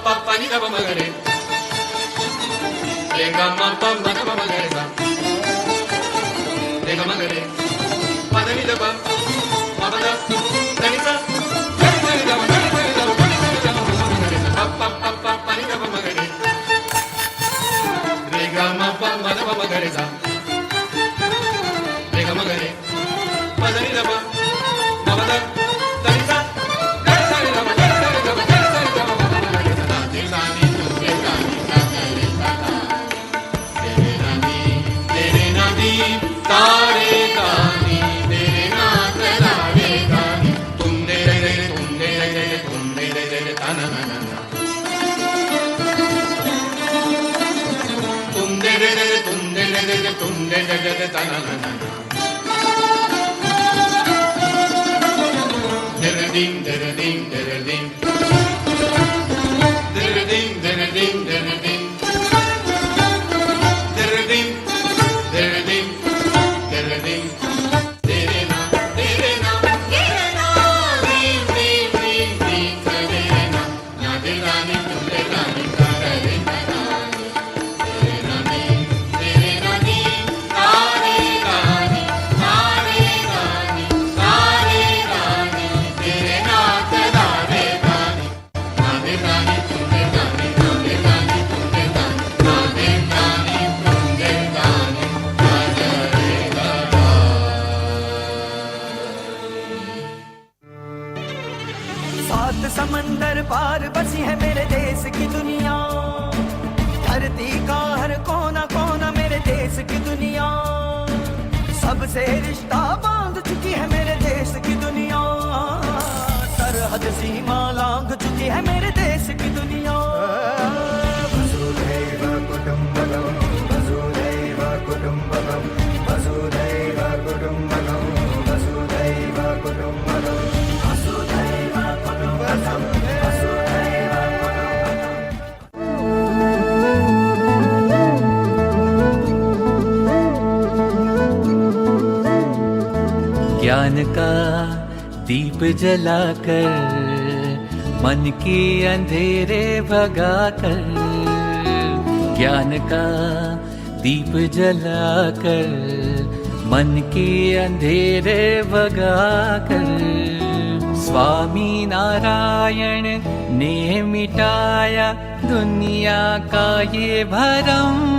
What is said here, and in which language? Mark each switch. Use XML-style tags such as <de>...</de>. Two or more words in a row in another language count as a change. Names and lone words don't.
<hi>pani da ma ga re ga ma pa ma ga ma ga re sa ga ma ga re pa da ni da pa ma ba da da ni sa ga ma ga ma ga pa pa pa pani da ma ga re ga ma pa ma da ma ga re sa ga ma ga re pa da ni da pa ma ba da da ni sa ga sa ni da ma ga sa ni da ma ga sa ni da ma ga re sa da ni sa ni tu ge ga ni sa ga re sa da tere na di tare kani tere na tare kani tum de re tum de re tum de re ta na na na tum de re tum de re tum de re ta na na na dere ding dere ding dere ding dere ding dere ding dere ding dere ding dere ding dere ding dere na dere na dere na ding ding ding ding dere na na de na ni tu de na ni ka de na dere na ni dere na ni are ga ni are ga ni are ga ni dere na te da re ga ni na de na ni tu de na ni na de na ni tu de na na de na ni tu de na ni na de re ga da सात समंदर पार बसी है मेरे देश की दुनिया धरती का हर कोना कोना मेरे देश की दुनिया सबसे रिश्ता बांध चुकी है मेरे देश की दुनिया सरहद सीमा लांघ चुकी है मेरे देश की दुनिया</hi> <sa>वसुधैव कुटुंबकम वसुधैव कुटुंबकम वसुधैव कुटुंबकम वसुधैव कुटुंबकम वसुधैव कुटुंबकम वसुधैव</sa> <hi>ज्ञान का दीप जलाकर मन के अंधेरे भगाकर ज्ञान का दीप जलाकर मन के अंधेरे भगाकर स्वामी नारायण ने मिटाया दुनिया का ये भरम</hi>